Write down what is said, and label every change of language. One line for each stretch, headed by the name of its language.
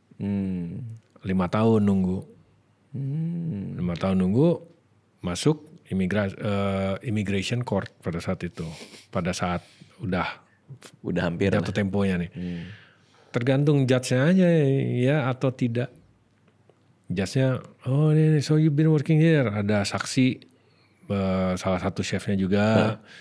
Indonesian: 5 tahun nunggu. 5 tahun nunggu masuk immigration court pada saat itu. Pada saat udah hampir jatuh temponya nih. Tergantung judge-nya aja ya atau tidak. Judge-nya, oh ini
English: so you've been working here.
Indonesian: Ada saksi, salah satu chefnya juga.